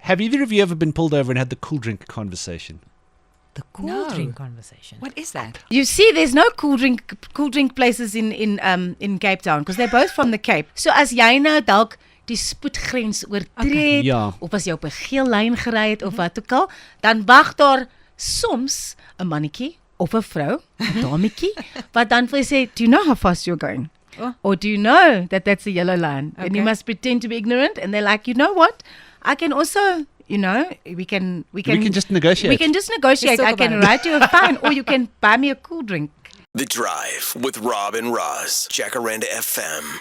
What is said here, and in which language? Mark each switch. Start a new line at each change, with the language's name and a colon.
English: Have either of you ever been pulled over and had the cool drink conversation? The cool drink conversation. What is that? You see, there's no cool drink places in Cape Town because they're both from the Cape.
Afrikaans: So as jy nou dalk die spoedgrens oortree Ja. of as jy op 'n geel lyn gery het of wat ook al, dan wag daar soms 'n mannetjie of 'n vrou, 'n dametjie, wat dan vir jou sê,
English: "Do you know how fast you're going?" Or do you know that that's a yellow line? And you must pretend to be ignorant, and they're like, "You know what? I can also, we can just negotiate. We can just negotiate. I can write you a fine, or you can buy me a cool drink." The Drive with Rob and Roz, Jacaranda FM.